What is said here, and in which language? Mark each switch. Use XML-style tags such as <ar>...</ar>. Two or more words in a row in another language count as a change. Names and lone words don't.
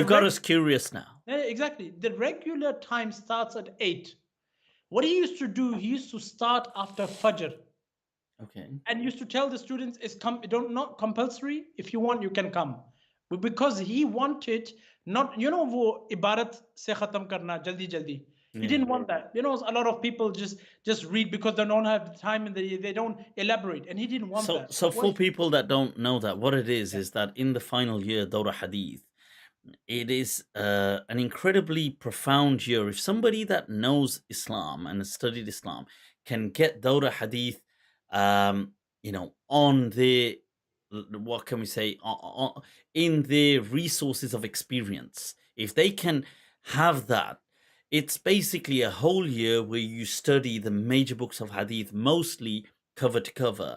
<en>You've got us curious now. exactly the regular time starts at 8. What he used to do, he used to start after Fajr Okay. and used to tell the students, it's don't not compulsory. If you want, you can come. But because he wanted not,</en> <ur>وہ عبارت سے ختم کرنا جلدی جلدی.</ur> <en>He Yeah. didn't want that. A lot of people just read because they don't have the time and they don't elaborate. And he didn't want So, that. so What for people that don't know that, what it is that in the final year, Dawra Hadith, it is an incredibly profound year. If somebody that knows Islam and has studied Islam can get Dawra Hadith, on their, what can we say, in their resources of experience, if they can have that, it's basically a whole year where you study the major books of Hadith, mostly cover to cover.</en>